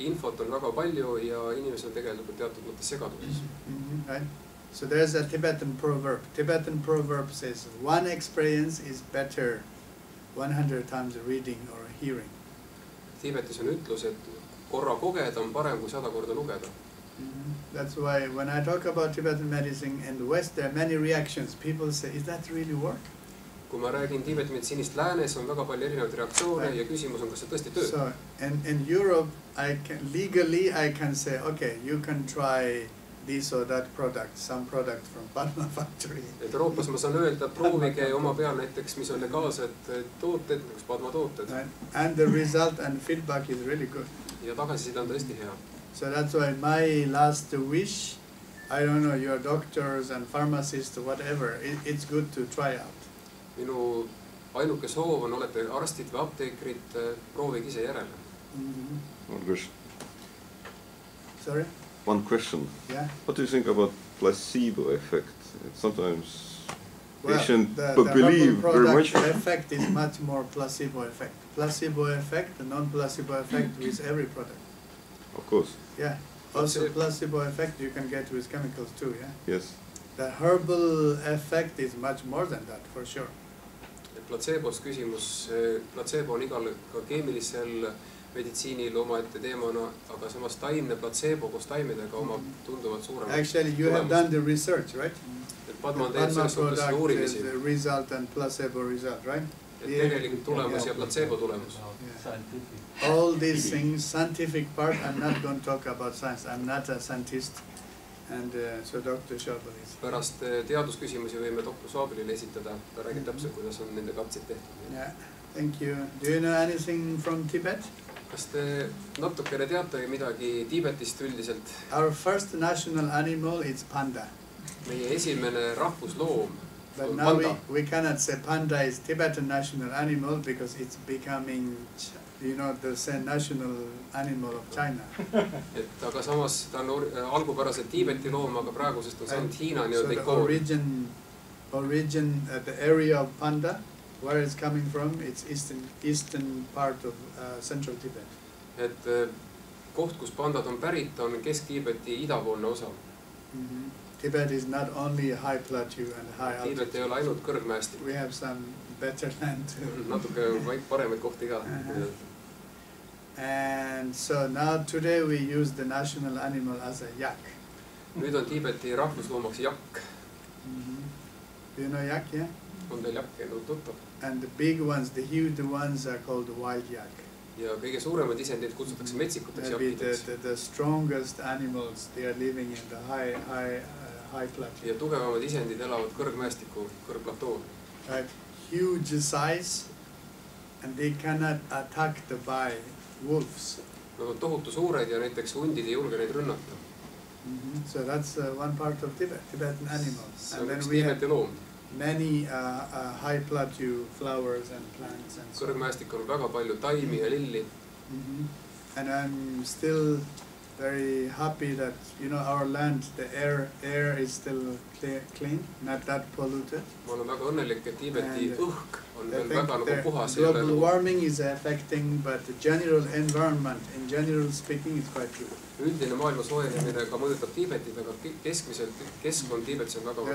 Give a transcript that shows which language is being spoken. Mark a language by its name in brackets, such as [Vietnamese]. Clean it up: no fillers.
[Estonian] Infot on väga palju ja inimesed on tegelikult teatud mõttes segaduses. [English] Right? So there's a Tibetan proverb. Tibetan proverb says, one experience is better 100 times reading or hearing. [Estonian] Tiibetis on ütlus, et korra kogeda on parem kui 100 korda lugeda. [English] That's why when I talk about Tibetan medicine in the West, there are many reactions. People say, is that really work? [Estonian] Kui ma räägin Tiibeti meditsiinist läänes, on väga palju erinevaid reaktsioone ja küsimus on, kas see tõesti töötab. [English] So in Europe, legally I can say, okay, you can try this or that product, some product from Padma factory. [Estonian] Et Euroopas ma saan öelda, proovige oma peal näiteks, mis on legaalsed tooted, nagu Padma tooted. [English] And the result and feedback is really good. [Estonian] Ja tagasiside on tõesti hea. [English] So that's why my last wish, I don't know, your doctors and pharmacists, whatever, it's good to try out. [Estonian] Minu ainuke soov on, olete arstid või apteekrid, proovige ise järele. [English] One question. Sorry? One question. Yeah. What do you think about placebo effect? Sometimes patients believe very much. The effect is much more placebo effect. Placebo effect, the non-placebo effect with every product. Of course. Yeah. Also placebo effect you can get with chemicals too, yeah? Yes. The herbal effect is much more than that, for sure. [Estonian] Placebos küsimus, placebo on igal ka keemilisel meditsiinil omaette teemana, aga samas taimne placebo koos taimedega omab tunduvalt suurema. [English] Actually, you have done the research, right? [Estonian] Padma on teinud selles suhtes uurimisi. [English] The result and placebo result, right? [Estonian] Et tegelikult tulemus ja placebo tulemus. [English] All these things, scientific part, I'm not going to talk about science. I'm not a scientist. And so Dr. Shabal is. [Estonian] Pärast teadusküsimusi võime Dr. Shabalile esitada. Ta räägib täpselt, kuidas on nende katsid tehtud. [English] Yeah, thank you. Do you know anything from Tibet? [Estonian] Kas te natukene teate midagi Tiibetist üldiselt? [English] Our first national animal is panda. [Estonian] Meie esimene rahvusloom [English] But [Estonian] on [English] now panda. we cannot say panda is Tibetan national animal because it's becoming, you know, the national animal of China. [Estonian] Et aga samas ta on algupäraselt Tiibeti loom, aga praegusest on saanud Hiina nii-öelda ikoon. [English] Origin, the area of panda, where it's coming from, it's eastern part of central Tibet. [Estonian] Et koht, kus pandad on pärit, on Kesk-Tiibeti idapoolne osa. [English] Tibet is not only a high plateau and high altitude. [Estonian] Tiibet ei ole ainult kõrgmäestik. [English] We have some better land too. [Estonian] Natuke paremaid kohti ka. [English] And so now today we use the national animal as a yak. [Estonian] Nüüd on Tiibeti rahvusloomaks jakk. [English] Do you know yak, yeah? [Estonian] On teil jakk tuttav? [English] And the big ones, the huge ones are called wild yak. [Estonian] Ja kõige suuremad isendid kutsutakse metsikuteks jakkideks. [English] The strongest animals, they are living in the high plateau. [Estonian] Ja tugevamad isendid elavad kõrgmäestiku, kõrgplatool. [English] Right, huge size, and they cannot attack by wolves. [Estonian] Nad on tohutu suured ja näiteks hundid ei julge neid rünnata. [English] So that's one part of Tibet, Tibetan animals. [Estonian] See on üks Tiibeti loom. [English] Many high plateau flowers and plants and so on. [Estonian] Kõrgmäestik on väga palju taimi ja lilli. [English] And I'm still very happy that, you know, our land, the air is still clean, not that polluted. [Estonian] Ma olen väga õnnelik, et Tiibeti õhk on veel väga nagu puhas. [English] Global warming is affecting, but the general environment, in general speaking, is quite good. [Estonian] Üldine maailma soojenemine ka mõjutab Tiibetit, aga keskmiselt keskkond Tiibetis on väga hea.